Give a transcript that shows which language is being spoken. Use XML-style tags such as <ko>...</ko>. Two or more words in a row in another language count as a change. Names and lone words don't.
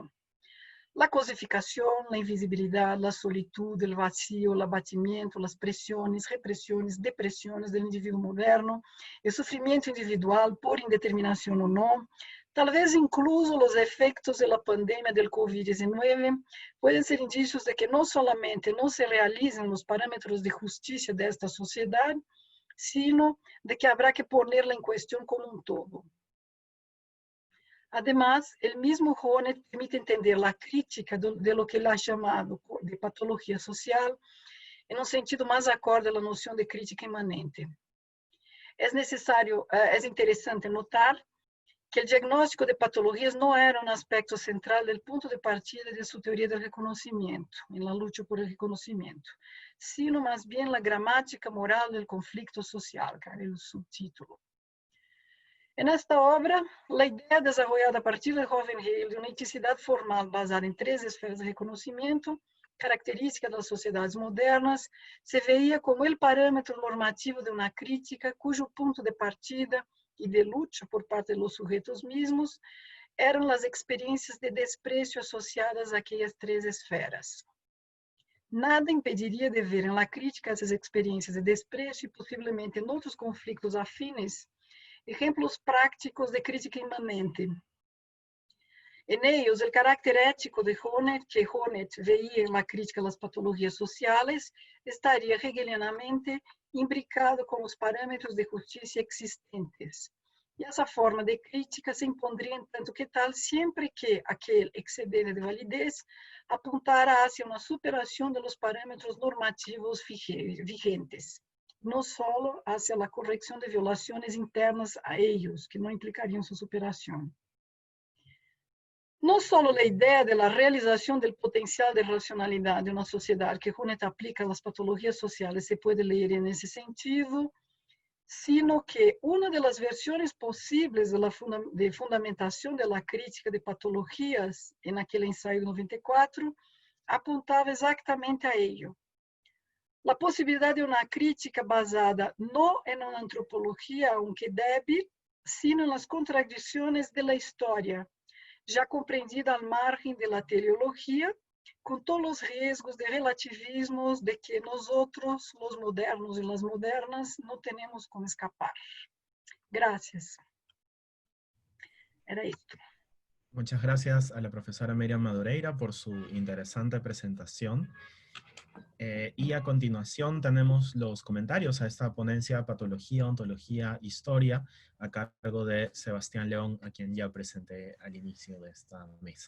<pt>A cosificação, a invisibilidade, a solitude, o vacío, o abatimento, as pressões, repressões, depressões do indivíduo moderno, o sofrimento individual por indeterminação ou não, talvez incluso os efeitos da pandemia do Covid-19, podem ser indícios de que não somente não se realizam os parâmetros de justiça desta sociedade, sino de que haverá que ponerla em questão como todo.</pt> <es>Además, el mismo Hohne permite entender la crítica de lo que él ha llamado de patología social en un sentido más acorde a la noción de crítica inmanente. Es interesante notar que el diagnóstico de patologías no era un aspecto central del punto de partida de su teoría del reconocimiento, en la lucha por el reconocimiento, sino más bien la gramática moral del conflicto social, que era el subtítulo. En esta obra,</es> <pt>a ideia desenvolvida a partir de Hohenheim de uma eticidade formal basada em 3 esferas de reconhecimento, característica das sociedades modernas, se veía como o parâmetro normativo de uma crítica cujo ponto de partida e de luta por parte dos sujeitos mesmos eram as experiências de desprezo associadas àquelas 3 esferas. Nada impediria de ver na crítica essas experiências de desprezo e possivelmente em outros conflitos</pt> <es>afines ejemplos prácticos de crítica inmanente. En ellos, el carácter ético de Hohne, que Hohne veía en la crítica a las patologías sociales, estaría hegelianamente imbricado con los parámetros de justicia existentes. Y esa forma de crítica se impondría en tanto que tal siempre que aquel excedente de validez apuntara hacia una superación de los parámetros normativos vigentes, no solo hacia la corrección de violaciones internas a ellos, que no implicarían su superación.</es> <pt>não só a ideia da realização do potencial de racionalidade de uma sociedade que Hunet aplica às patologias sociais se pode ler nesse sentido, sino que uma das versões possíveis de fundamentação da crítica de patologias, naquele ensaio de 94, apontava exatamente a ello. A possibilidade de uma crítica basada não em uma antropologia,</pt> <es>aunque débil, sino</es> <pt>nas contradições da história, já compreendida</pt> <es>al margen</es> <pt>da teleologia, com todos os riscos de relativismos de que nós, os modernos e as modernas, não temos como escapar. Gracias. Era isso.</pt> <es>Muchas gracias a la profesora Miriam Madureira por su interesante presentación. Y a continuación tenemos los comentarios a esta ponencia Patología, Ontología, Historia, a cargo de Sebastián León, a quien ya presenté al inicio de esta mesa.</es>